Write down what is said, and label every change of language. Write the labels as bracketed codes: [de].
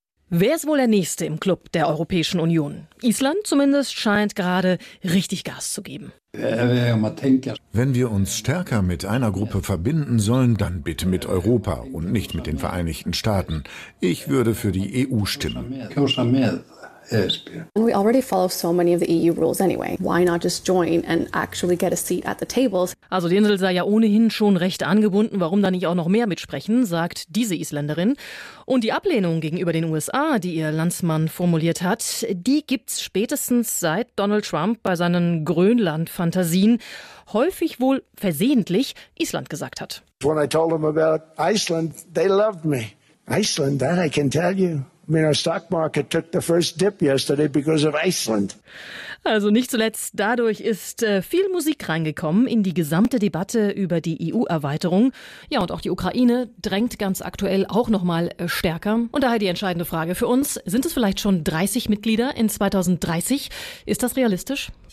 [de] Wer ist wohl der Nächste im Club der Europäischen Union? Island zumindest scheint gerade richtig Gas zu geben. Wenn wir uns stärker mit einer Gruppe verbinden sollen, dann bitte mit Europa und nicht mit den Vereinigten Staaten. Ich würde für die EU stimmen. [en] And we already follow so many of the EU rules anyway. Why not just join and actually get a seat at the tables? [de] Also die Insel sei ja ohnehin schon recht angebunden. Warum dann nicht auch noch mehr mitsprechen, sagt diese Isländerin. Und die Ablehnung gegenüber den USA, die ihr Landsmann formuliert hat, die gibt's spätestens seit Donald Trump bei seinen Grönland-Fantasien häufig wohl versehentlich Island gesagt hat. [en] When I told them about Iceland, they loved me. Iceland, that I can tell you. I mean, our stock market took the first dip yesterday because of Iceland. [de] Also nicht zuletzt dadurch ist viel Musik reingekommen in die gesamte Debatte über die EU-Erweiterung. Ja, und auch die Ukraine drängt ganz aktuell auch nochmal stärker. Und daher die entscheidende Frage für uns: Sind es vielleicht schon 30 Mitglieder in 2030? Ist das realistisch?